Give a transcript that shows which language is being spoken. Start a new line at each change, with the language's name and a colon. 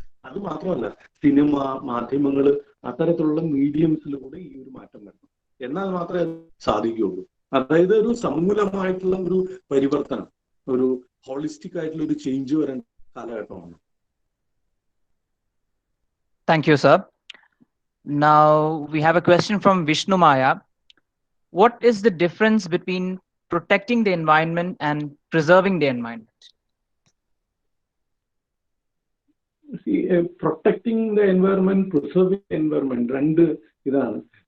Malayalam: അത് മാത്രമല്ല, സിനിമ, മാധ്യമങ്ങൾ, അത്തരത്തിലുള്ള മീഡിയംസിലൂടെ ഈ ഒരു മാറ്റം വരണം. എന്നാൽ മാത്രമേ അത് സാധിക്കുകയുള്ളൂ. അതായത് ഒരു സമൂലമായിട്ടുള്ള ഒരു പരിവർത്തനം, ഒരു ഹോളിസ്റ്റിക് ആയിട്ടുള്ള ഒരു ചേഞ്ച് വരേണ്ട കാലഘട്ടമാണ്.
English: Thank you, sir. Now we have a question from Vishnu Maya. What is the difference between protecting the environment and preserving the environment? Protecting the environment, preserving the environment
Malayalam: രണ്ട് ഇതാണ്.